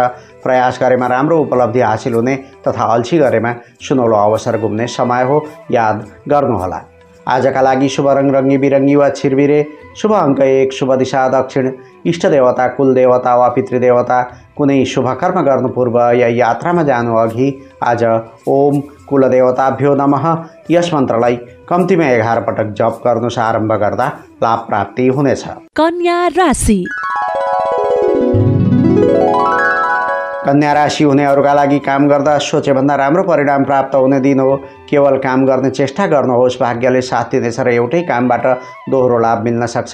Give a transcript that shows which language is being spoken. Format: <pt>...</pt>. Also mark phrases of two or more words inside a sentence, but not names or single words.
<ne>प्रयास गरेमा राम्रो उपलब्धि हासिल हुने तथा अल्छी गरेमा सुनौलो अवसर गुम्ने समय हो, याद गर्नुहोला। आजका लागि शुभ रङ रङ्गी बिरङ्गी वा छिरबिरे, शुभ अङ्क 1, शुभ दिशा दक्षिण, इष्टदेवता कुलदेवता वा पितृदेवता। कुनै शुभ कर्म गर्नु पूर्व या यात्रामा जानु अघि आज</ne> <sa>ओम कुलदेवताभ्यो नमः</sa> <ne>यस मन्त्रलाई कम्तीमा 11 पटक जप गर्नुहोस्। आरम्भ गर्दा लाभ प्राप्ति हुनेछ। कन्या राशि। कन्या राशि हुनेहरूका लागि काम गर्दा सोचेभन्दा राम्रो परिणाम प्राप्त हुने दिन हो। केवल काम गर्ने चेष्टा गर्नुहोस्, भाग्यले साथ दिनेछ र एउटै कामबाट दोहोरो लाभ मिल्न सक्छ।</ne>